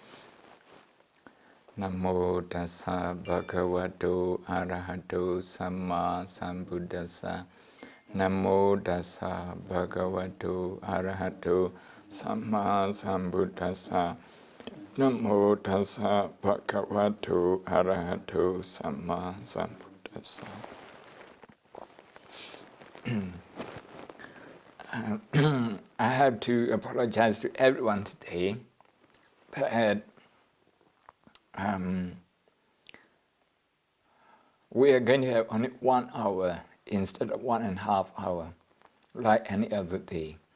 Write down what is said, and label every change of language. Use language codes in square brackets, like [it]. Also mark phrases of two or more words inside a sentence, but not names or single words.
[pi] Namo Tassa Bhagavato Arahato Samma Sambuddhassa. Namo Tassa Bhagavato Arahato Samma Sambuddhassa. Namo Tassa Bhagavato Arahato Samma Sambuddhassa. [en] I have to apologize to everyone today, but we are going to have only 1 hour instead of 1.5 hours, like any other day,